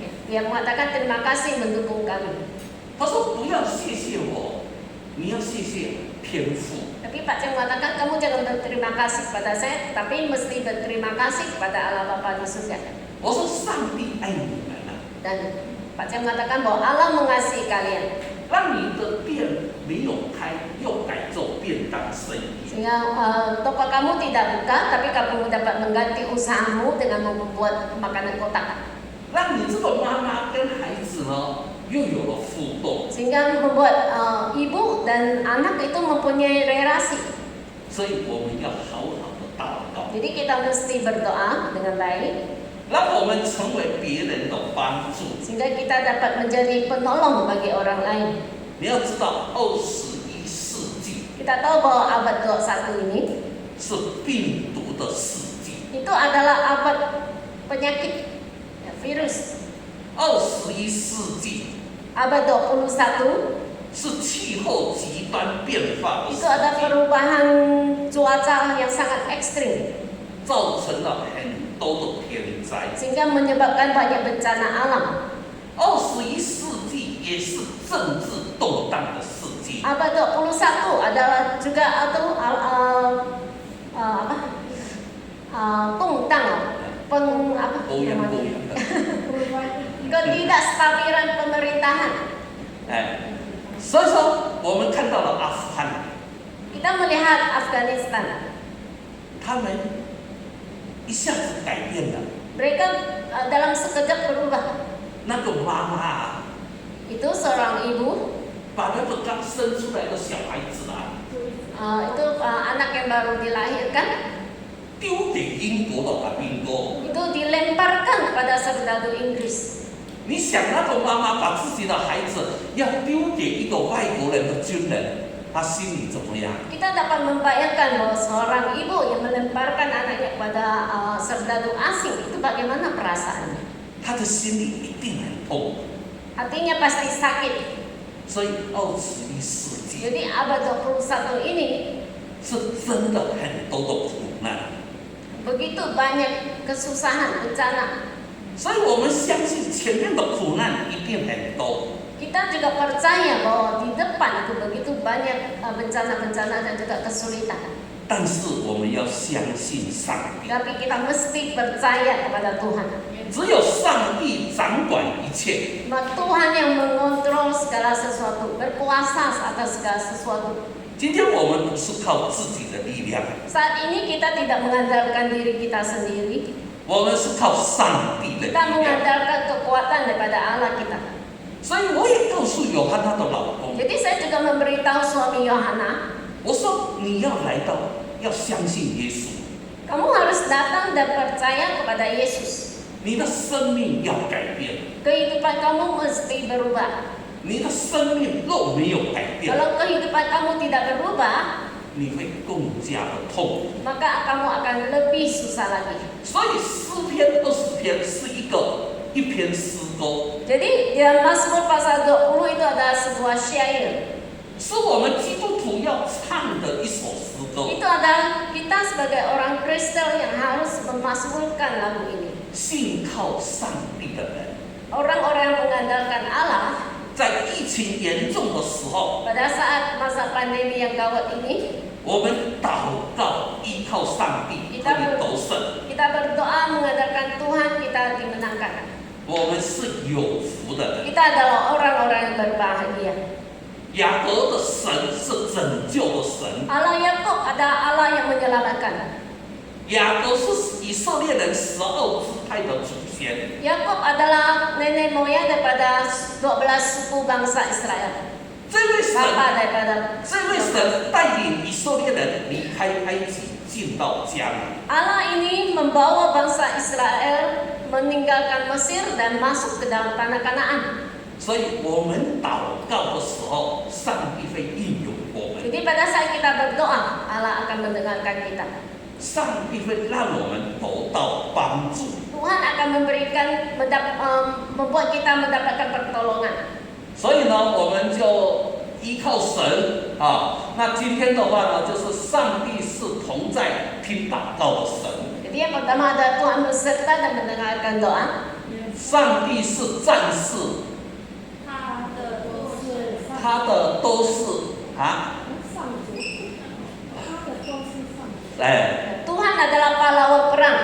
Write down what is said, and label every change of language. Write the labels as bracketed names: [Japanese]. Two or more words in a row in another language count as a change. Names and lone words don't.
[Indonesian] Dia mengatakan terima kasih mendukung kami. [Chinese] 他说不要谢谢我，你要谢谢天父。 [Indonesian] Tapi Pak Jiang mengatakan kamu jangan berterima kasih kepada saya, tapi mesti berterima kasih kepada Allah Bapa di surga. [Chinese] 我说上帝爱你们啊， [Indonesian] Dan Pak Jiang mengatakan bahwa Allah mengasihi kalian. [Chinese] 让你的店没有开，又改做便当生意。 [Indonesian] Sehingga toko kamu tidak buka, tapi kamu dapat mengganti usahamu dengan membuat makanan kotak. [Chinese] 让你这个妈妈跟孩子呢又有了互动， [Indonesian] Sehingga membuat ibu dan anak itu mempunyai relasi. [Chinese] 所以我们要好好的祷告， [Indonesian] Jadi kita mesti berdoa dengan baik, [Chinese] 让我们成为别人的帮助。 [Indonesian] sehingga kita dapat menjadi penolong bagi orang lain. [Chinese] 你要知道，21世纪 [Indonesian] Kita tahu bahwa abad 21 ini [Chinese] 是病毒的世纪， [Indonesian] itu adalah abad penyakit, ya, virus. [Chinese] 21 世纪 [Indonesian] Abad 21 [Chinese] 是气候极端变化的 [Indonesian] itu [Chinese] 时 [Indonesian] ada [Chinese] 期， [Indonesian] perubahan cuaca yang sangat ekstrim [Chinese] 造成了很多的天灾。 [Indonesian] sehingga menyebabkan banyak bencana alam. [Chinese] 21 世纪也是政治动荡的世纪， [Indonesian] Abad 21 adalah juga apa, [Chinese] 欧阳不一样的。 [Indonesian] ketidakstabilan pemerintahan. [Chinese] 哎，所以说我们看到了阿富汗， [Indonesian] Kita melihat Afghanistan, [Chinese] 他们一下子改变了。 [Indonesian] mereka dalam sekejap berubah. [Chinese] 那个妈妈啊， [Indonesian] Itu seorang ibu, [Chinese] 把那个刚生出来的小孩子啊， [Indonesian] itu anak yang baru dilahirkan, [Chinese] 丢给英国的兵哥。 [Indonesian] itu dilemparkan kepada serdadu Inggris. [Chinese] 你想那个妈妈把自己的孩子要丢给一个外国人的军人，他心里怎么样？ [Indonesian] Kita dapat membayangkan bahwa seorang ibu yang melemparkan anaknya kepada serdadu asing itu bagaimana perasaannya. [Chinese] 他的心里一定很痛。 [Indonesian] Hatinya pasti sakit. [Chinese] 所以21世纪 [Indonesian] Jadi abad 21 ini [Chinese] 是真的很多的苦难， [Indonesian] begitu banyak kesusahan, bencana. [Chinese] 所以我们相信前面的苦难一定很多。 [Indonesian] Kita juga percaya bahwa di depan itu begitu banyak bencana-bencana dan juga kesulitan. [Chinese] 但是我们要相信上帝， [Indonesian] Tapi kita mesti percaya kepada Tuhan. [Chinese] 只有上帝掌管一切。 [Indonesian] Tuhan yang mengontrol segala sesuatu, berkuasa atas segala sesuatu. [Chinese] 今天我们不是靠自己的力量， [Indonesian] Saat ini kita tidak mengandalkan diri kita sendiri. [Chinese] 我们是靠上帝的力 [Indonesian] Kita [Chinese] 量。 [Indonesian] mengandalkan kekuatan daripada Allah kita. [Chinese] 所以我也告诉约翰她的老公， [Indonesian] Jadi saya juga memberitahu suami Yohana, [Chinese] 我说你要来到，要相信耶稣， [Indonesian] kamu harus datang dan percaya kepada Yesus. [Chinese] 你的生命要改变， [Indonesian] Kehidupan kamu mesti berubah. [Chinese] 你的生命若没有改变， [Indonesian] Kalau kehidupan kamu tidak berubah, [Chinese] 你会更加的痛。 [Indonesian] maka kamu akan lebih susah lagi. [Chinese] 所以诗篇20篇是一篇诗歌， [Indonesian] Jadi dalam Mazmur pasal 20 itu adalah sebuah syair. [Chinese] 是我们基督徒要唱的一首诗歌。 [Indonesian] Itu adalah kita sebagai orang Kristen yang harus memasmurkan lagu ini. [Chinese] 信靠上帝的人， [Indonesian] Orang-orang yang mengandalkan Allah [Chinese] 在疫情严重的时候， [Indonesian] pada saat masa pandemi yang gawat ini, [Chinese] 我们祷告依靠上帝可以得胜。 [Indonesian] kita berdoa mengandalkan Tuhan, kita dimenangkan. [Chinese] 我们是有福的人。 [Indonesian] Kita adalah orang-orang yang berbahagia. [Chinese] 雅各的神是拯救的神， [Indonesian] Allah Yakub adalah Allah yang menyelamatkan. [Chinese] 雅各是以色列人12支派的祖先。 [Indonesian] Yakub adalah nenek moyang daripada 12 suku bangsa Israel. [Chinese] 这位神， [Indonesian] Bapa daripada [Chinese] 这位神带领以色列人离开埃及，进到迦南。 [Indonesian] Allah ini membawa bangsa Israel meninggalkan Mesir dan masuk ke dalam tanah Kanaan. [Chinese] 所以我们祷告的时候，上帝会应允我们， [Indonesian] Jadi pada saat kita berdoa, Allah akan mendengarkan kita. [Chinese] 上帝会让我们得到帮助。 [Indonesian] Tuhan akan membuat kita mendapatkan pertolongan. [Chinese] 所以呢，我们就依靠神啊。那今天的话呢，就是上帝是同在听祷告的神， [Indonesian] Jadi yang pertama adalah Tuhan berserta dan mendengarkan doa. [Chinese] 上帝是战士，他的都是啊，哎。 [Indonesian] Tuhan adalah pahlawan perang.